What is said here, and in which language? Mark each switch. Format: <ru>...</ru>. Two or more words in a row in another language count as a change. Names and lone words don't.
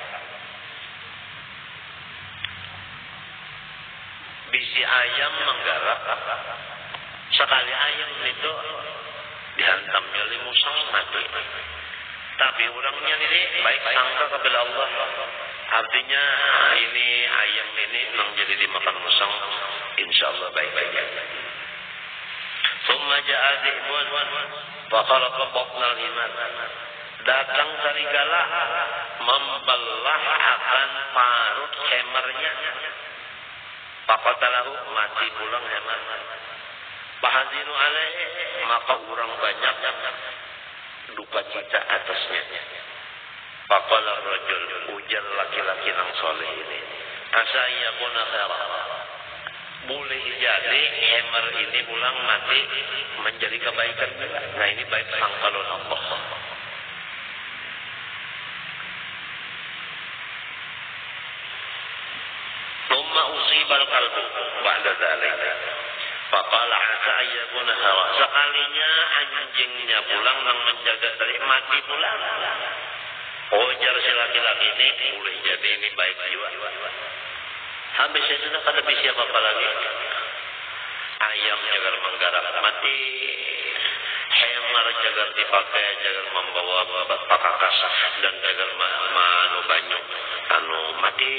<bjn>Bisi ayam menggarap, sekali ayam itu dihantamnya limusang mati. Tapi orangnya ini baik sangka kepada Allah. Artinya ini ayam ini menjadi dimakan musang, insyaallah baik-baik.</bjn> <ar>ثم جاء ذئب وخلق بطن الحمار.</ar> <bjn>Datang serigala membelah akan parut hemarnya. Faqatalahu, mati pulang hemar.</bjn> <ar>فحزنوا عليه,</ar> <bjn>maka orang banyak duka cita atasnya.</bjn> <ar>فقال رجل,</ar> <bjn>ujar laki-laki yang soleh ini,</bjn> <ar>عسى يكون خيرا.</ar> <bjn>Boleh jadi hemar ini pulang mati menjadi kebaikan juga. Nah, ini baik sangkalun Allah.</bjn> <ar>ثم أصيب الكلب بعد ذلك. فقال عسى يكون خيرا.</ar> <bjn>Sekalinya anjingnya pulang yang menjaga dari mati pulang. Ujar si laki-laki ini, boleh jadi ini baik juga. Habis itu sudah kada bisa apa lagi. Ayam jagar menggarap mati, hemar jagar dipakai, jagar membawa pakakas dan jagar manu banyu mati.</bjn>